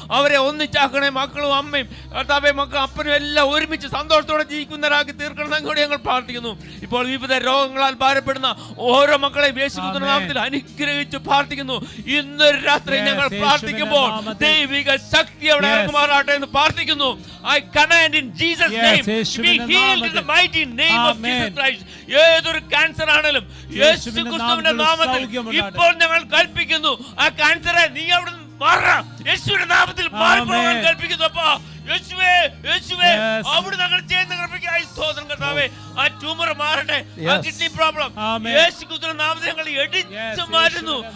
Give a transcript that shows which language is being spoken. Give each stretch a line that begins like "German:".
Malayalam: അവരെ ഒന്നിച്ചാക്കണേ, മക്കളും അമ്മയും കർത്താവേ, മക്കളും അപ്പനും എല്ലാം ഒരുമിച്ച് സന്തോഷത്തോടെ ജീവിക്കുന്നവരാക്കി തീർക്കണം കൂടി ഞങ്ങൾ പ്രാർത്ഥിക്കുന്നു. ഇപ്പോൾ വിവിധ രോഗങ്ങളാൽ ഭാരപ്പെടുന്ന ഓരോ മക്കളെയും യേശു ക്രിസ്തുവിന്റെ നാമത്തിൽ അനുഗ്രഹിച്ച് പ്രാർത്ഥിക്കുന്നു. ഇന്നൊരു രാത്രി ഞങ്ങൾ പ്രാർത്ഥിക്കുമ്പോൾ ദൈവിക ശക്തി അവിടെ ഇറങ്ങുമാറാകട്ടെ എന്ന് പ്രാർത്ഥിക്കുന്നു.
English: I command in Jesus' name to be healed in the mighty name of Jesus Christ.
Malayalam: ഏതൊരു ക്യാൻസർ ആണെങ്കിലും യേശു ക്രിസ്തുവിന്റെ നാമത്തിൽ ഇപ്പോൾ ഞങ്ങൾ കൽപ്പിക്കുന്നു, ആ ക്യാൻസറെ നീ അവിടെ മാറണം, യേശുവിന്റെ നാമത്തിൽ മാറിപ്പോകാൻ കൽപ്പിക്കുന്നു. അപ്പാ യേശുവേ, യേശുവേ, അവിടെ ഞങ്ങൾ ചെയ്യുന്ന കൃപയ്ക്കായി സ്തോത്രം കർത്താവേ. ആ ട്യൂമർ മാറട്ടെ, ആ കിഡ്നി പ്രോബ്ലം യേശു ക്രിസ്തുവിന്റെ നാമത്തിൽ ഞങ്ങൾ എടുത്തു മാറ്റുന്നു.